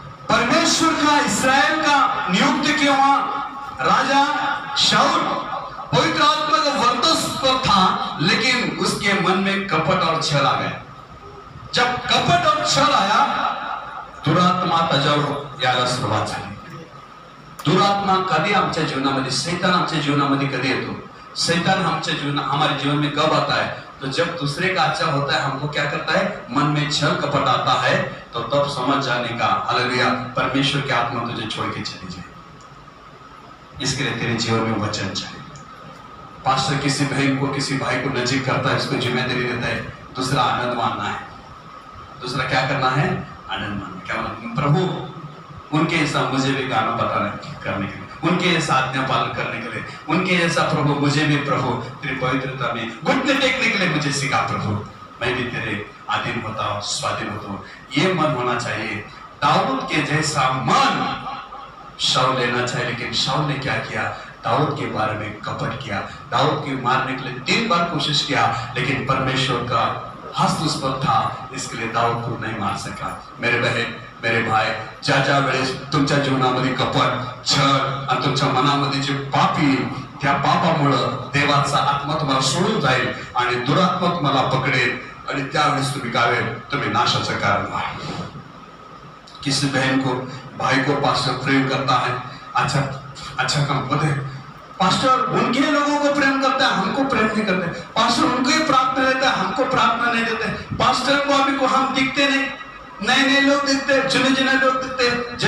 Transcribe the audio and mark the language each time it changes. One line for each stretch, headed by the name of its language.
Hindi: परमेश्वर का इस्राएल का नियुक्त किया हुआ राजा शाऊल पवित्र आत्मा का वर्चस्व था, लेकिन उसके मन में कपट और छल आ गया। जब कपट और छल आया,
Marathi: दुरात्मा यायला सुरुवात झाली। दुरात्मा कधी आमच्या जीवनामध्ये, सैतान आमच्या जीवनामध्ये कधी येतो?
Hindi: सैतान हमारे जीवन में कब आता है? तो जब दूसरे का अच्छा होता है हमको क्या करता है, मन में छल कपट आता है, तो तब समझ जाने का, हालेलुया, परमेश्वर की आत्मा तुझे छोड़ के चली जाए। इसके लिए तेरे जीवन में वचन चाहिए। पास्टर किसी बहन को, किसी भाई को नजीक करता है, उसको जिम्मेदारी देता है, दूसरा आनंद मानना है, दूसरा क्या करना है, आनंद मानना। क्या मानना? प्रभु उनके जैसा मुझे भी गाना बताने करने के लिए, उनके जैसा आज्ञा पालन करने के लिए, उनके जैसा प्रभु मुझे भी प्रभु तेरी पवित्रता में घुटने टेकने के लिए मुझे सिखा प्रभु, मैं भी तेरे अधीन होता हूँ, स्वाधीन होता हूँ। ये मन होना चाहिए। दाऊद के जैसा मन शाऊल लेना चाहिए, लेकिन शाऊल ने क्या किया? दाऊद के बारे में कपट किया, दाऊद के मारने के लिए 3 बार कोशिश किया, लेकिन परमेश्वर का हस्त उस पर था, इसके लिए दाऊद को नहीं मार सका। मेरे बहन, मेरे भाई,
Marathi: ज्या वेळेस तुमच्या जीवनामध्ये कपट, छळ आणि तुमच्या मनामध्ये जे पापी, त्या पापामुळं देवाचा आत्मा तुम्हाला सोडून जाईल आणि दुरात्मा तुम्हाला पकडेल आणि त्यावेळेस तुम्ही काय होईल? तुम्ही नाशाचं कारण व्हाल।
Hindi: किसी बहन को, भाई को पास्टर प्रेम करता है, अच्छा काम बोले, पास्टर उनके लोगों को प्रेम करता है, हमको प्रेम नहीं करते, पास्टर उनको ही प्रार्थना देता है, हमको प्रार्थना नहीं देते, पास्टर को अभी को हम दिखते नहीं, नए लोग दिखते, चुने लोग दिखते।